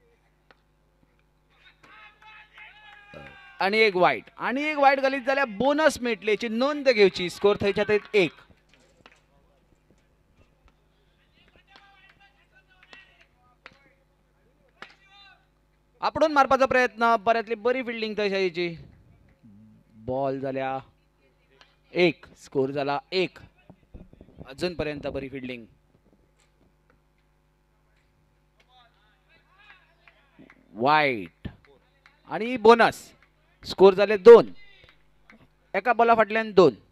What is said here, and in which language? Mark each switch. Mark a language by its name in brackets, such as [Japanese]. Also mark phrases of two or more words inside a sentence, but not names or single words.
[Konkani] आणि एक वाईट. आणि एक वाईट घालीत जाल्यार बोनस मेळटली हेची नोंद घेवची. स्कोर थंयच्या थंय 1. आपणून मारपाचो प्रयत्न. बऱ्यातली बरी फिल्डिंग थंय शाहीची. बॉल झाल्या 1. स्कोर झाला 1. अजूनपर्यंत बरी फिल्डिंग. वाईट आणि बोनस. स्कोर झाले 2. एका बॉला फाटल्यान 2.